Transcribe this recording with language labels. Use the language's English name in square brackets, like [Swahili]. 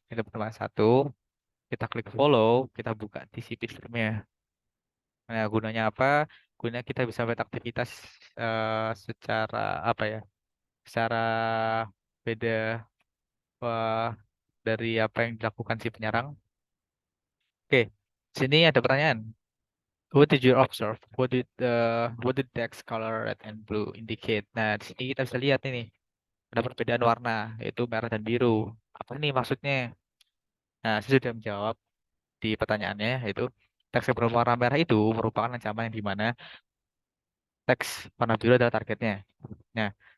[Indonesian] Kita pertama satu, kita klik follow, kita buka TCP stream-nya. Nah, gunanya apa? Gunanya kita bisa melihat aktivitas secara apa ya? Secara beda dari apa yang dilakukan si penyerang. Oke, sini ada pertanyaan. [English] What did you observe? What did text color red and blue indicate? [Indonesian] Nah, di sini kita bisa lihat ini ada perbedaan warna, yaitu merah dan biru. Apa nih maksudnya? Nah, saya sudah menjawab di pertanyaannya, yaitu teks yang berwarna merah itu merupakan ancaman yang di mana teks warna biru adalah targetnya. Nah,